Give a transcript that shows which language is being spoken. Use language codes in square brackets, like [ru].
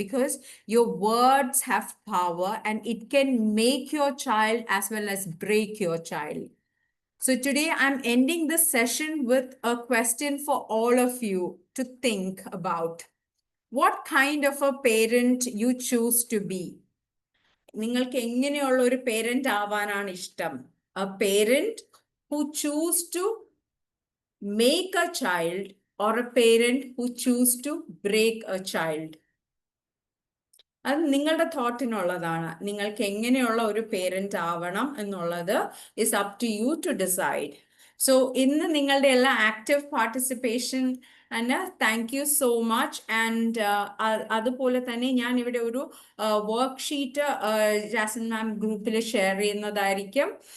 [en] Because your words have power and it can make your child as well as break your child. So today I'm ending this session with a question for all of you to think about. What kind of a parent you choose to be? [ml] നിങ്ങൾക്ക് എങ്ങനെയുള്ള ഒരു parent ആവാനാണ് ഇഷ്ടം? [en] A parent who choose to make a child or a parent who choose to break a child? [ml] അത് നിങ്ങളുടെ തോട്ടിനുള്ളതാണ്. നിങ്ങൾക്ക് എങ്ങനെയുള്ള ഒരു പേരന്റ് ആവണം എന്നുള്ളത് [en] is up to you to decide. [ml] So ഇന്ന് നിങ്ങളുടെ എല്ലാ active participation [en] Thank you so much. [ml] And അതുപോലെ തന്നെ ഞാൻ ഇവിടെ ഒരു വർക്ക്ഷീറ്റ് ജാസ്മിൻ മാം ഗ്രൂപ്പിൽ ഷെയർ ചെയ്യുന്നതായിരിക്കും.